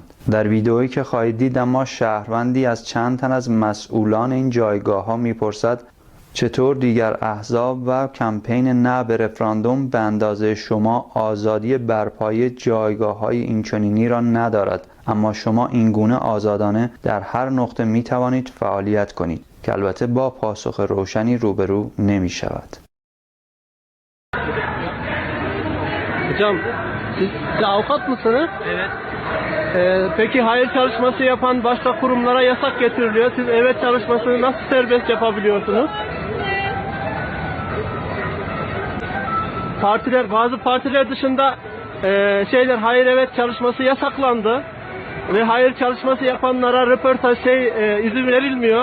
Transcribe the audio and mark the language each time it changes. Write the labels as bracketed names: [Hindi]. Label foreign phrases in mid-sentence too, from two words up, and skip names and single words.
[Persian] در ویدئویی که خواهید دید اما شهروندی از چند تن از مسئولان این جایگاه‌ها می‌پرسد چطور دیگر احزاب و کمپین نه به رفراندوم به اندازه شما آزادی برپایی جایگاه‌های اینچنینی را ندارد، اما شما اینگونه آزادانه در هر نقطه می‌توانید فعالیت کنید، که البته با پاسخ روشنی روبرو نمی‌شود. [Turkish] Hocam siz avukat mısınız? Evet. Peki hayır çalışması yapan başka kurumlara yasak getiriliyor. Siz evet çalışmasını nasıl serbest yapabiliyorsunuz? Bazı partiler dışında hayır evet çalışması yasaklandı ve hayır çalışması yapanlara röportaj izin verilmiyor.